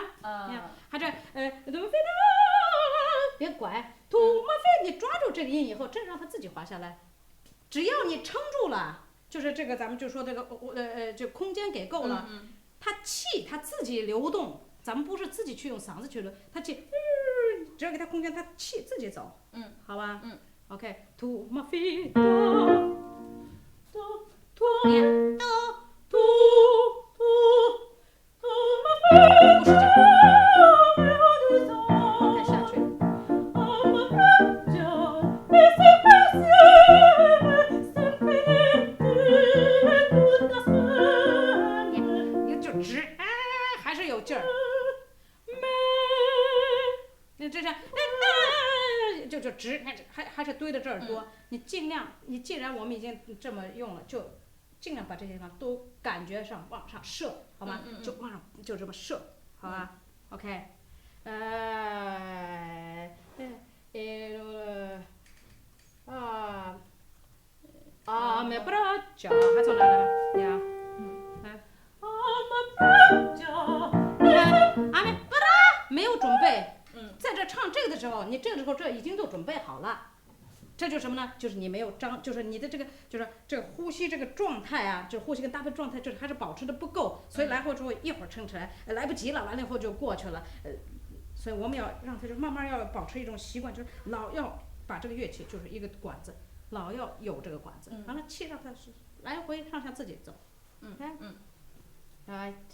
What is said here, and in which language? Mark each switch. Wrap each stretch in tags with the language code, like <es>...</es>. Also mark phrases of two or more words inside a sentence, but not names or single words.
<zh>还这别拐，你抓住这个音以后，真让它自己滑下来。只要你撑住了，就是这个咱们就说这个这空间给够了，它气它自己流动，咱们不是自己去用嗓子去流，它气，只要给它空间，它气自己走，好吧 ？OK，</zh> <it>tu ma fida, tu ma fida，</it> <zh>不是这样。OK， 下去。你就直，还是有劲儿。你这样。就直，还是堆的这儿多。你尽量，你既然我们已经这么用了，就尽量把这些地方都感觉上往上射，好吗？就往上就这么射，好吧 ？OK，</zh> <it>me braccia，</it> <zh>还从哪来了？呀，没有准备。在这唱这个的时候，你这个时候这已经都准备好了，这就是什么呢？就是你没有就是你的这个就是这个呼吸这个状态啊，就是呼吸跟搭配状态，就是还是保持的不够，所以来回之后一会儿撑起来，来不及了，完了以后就过去了，所以我们要让它就慢慢要保持一种习惯，就是老要把这个乐器就是一个管子，老要有这个管子，完了气让它是来回上下自己走，right。</zh>